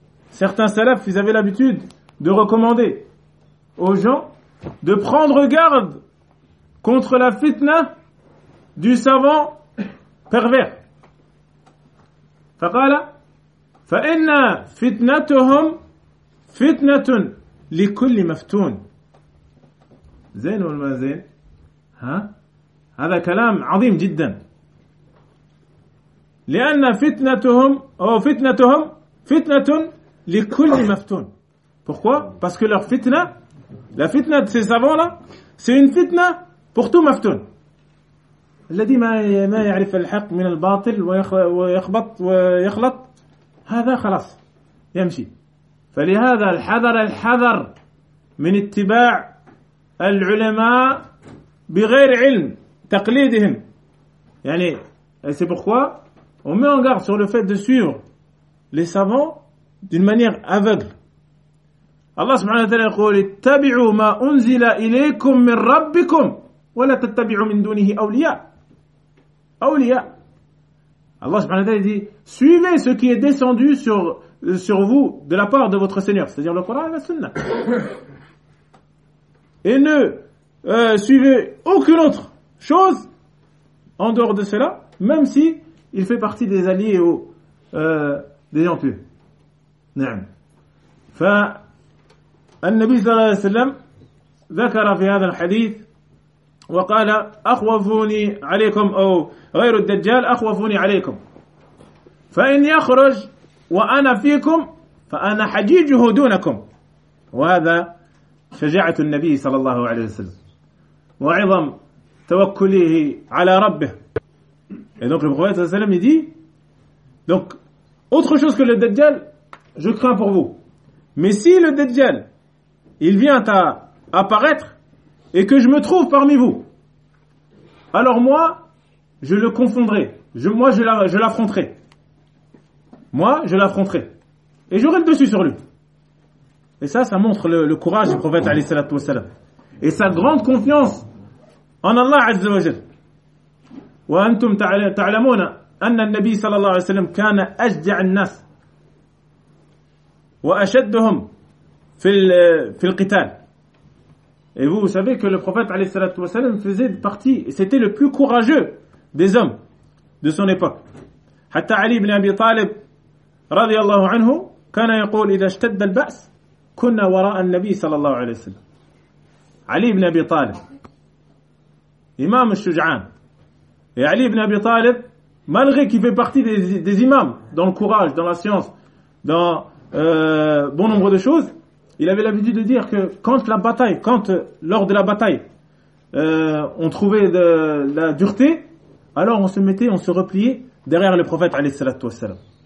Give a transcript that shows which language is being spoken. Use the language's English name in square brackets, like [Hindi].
[French] Certains salafs, ils avaient l'habitude de recommander aux gens de prendre garde contre la fitna du savant pervers. [Arabic] فقال فإن فتنتهم فتنة لكل مفتون. زين ولا ما زين؟ ها؟ هذا كلام عظيم جدا. لأن فتنتهم أو فتنتهم فتنة لكل مفتون. [French] Pourquoi? Parce que leur fitna, la fitna de ces savants-là, c'est une fitna pour tout مفتون. [Arabic] الذي ما يعرف الحق من الباطل ويخبط ويخلط هذا خلاص يمشي. فلهذا الحذر من اتباع العلماء بغير علم. تقليدهم. يعني [French] c'est pourquoi on met en garde sur le fait de suivre les savants d'une manière aveugle. [Arabic] الله سبحانه وتعالى يقول اتبعوا ما أنزل إليكم من ربكم ولا تتبعوا من دونه أولياء. الله سبحانه وتعالى [French] dit suivez ce qui est descendu sur vous de la part de votre Seigneur, c'est-à-dire le Coran et la Sunna. Et ne suivez aucune autre chose en dehors de cela, même si il fait partie des alliés ou des gens pieux. [Arabic] نعم. فالنبي صلى الله عليه وسلم ذكر في هذا الحديث وقال أخوفوني عليكم أو غير الدجال أخوفوني عليكم. فإن يخرج وأنا فيكم فأنا حجيجه دونكم. وهذا شجاعة النبي صلى الله عليه وسلم وعظم توكله على ربه [French] Et donc le prophète sallallahu alayhi wa sallam, il dit, donc, autre chose que le Dajjal, je crains pour vous. Mais si le Dajjal, il vient à apparaître, et que je me trouve parmi vous, alors moi, je le confondrai. Je l'affronterai. Moi, je l'affronterai. Et j'aurai le dessus sur lui. Et ça, ça montre le courage du prophète, alayhi salatu wassalam. Et sa grande confiance en Allah, azza wa jal. [Arabic] وأنتم تعلمون أن النبي صلى الله عليه وسلم كان أشجع الناس وأشدهم في القتال. [French] Et vous savez que le prophète [Arabic] عليه الصلاة والسلام [French] faisait partie, c'était le plus courageux des hommes de son époque. [Arabic] حتى علي بن أبي طالب رضي الله عنه كان يقول إذا اشتد البأس كنا وراء النبي صلى الله عليه وسلم. علي بن أبي طالب إمام الشجعان. [French] Et Ali ibn Abi Talib, malgré qu'il fait partie des imams dans le courage, dans la science, dans bon nombre de choses, il avait l'habitude de dire que quand la bataille, quand lors de la bataille, on trouvait de la dureté, alors on se mettait, on se repliait derrière le prophète alayhi salatu wassalam.